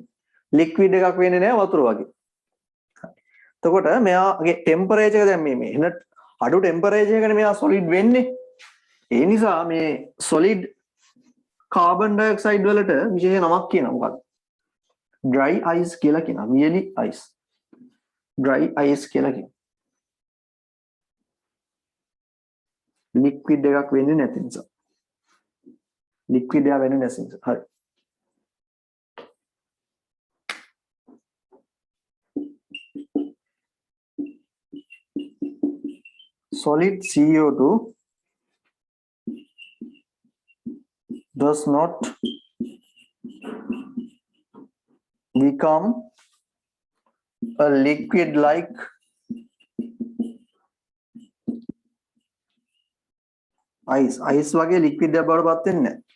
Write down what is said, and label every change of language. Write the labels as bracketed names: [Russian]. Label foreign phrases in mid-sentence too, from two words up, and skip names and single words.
[Sinhala] ලික්විඩ් එකක් වෙන්නේ නැහැ වතුර වගේ. එතකොට මෙයාගේ ටෙම්පරේචර් එක දැන් මේ එන අඩු ටෙම්පරේචර් එකනේ මෙයා සොලිඩ් වෙන්නේ. ඒ නිසා මේ [English] solid carbon dioxide [Sinhala] වලට විශේෂ නමක් කියනවා. මොකක්ද? [English] dry ice [Sinhala] කියලා කියනවා. [English] really ice. dry ice [Sinhala] කියලා කියනවා. ලික්විඩ් එකක් වෙන්නේ නැති නිසා. ලික්විඩ් එක වෙන්නේ නැති නිසා. හරි. [English] solid CO2 does not become a liquid like ice [Sinhala] වගේ liquid එකක් බවට පත් වෙන්නේ නැහැ.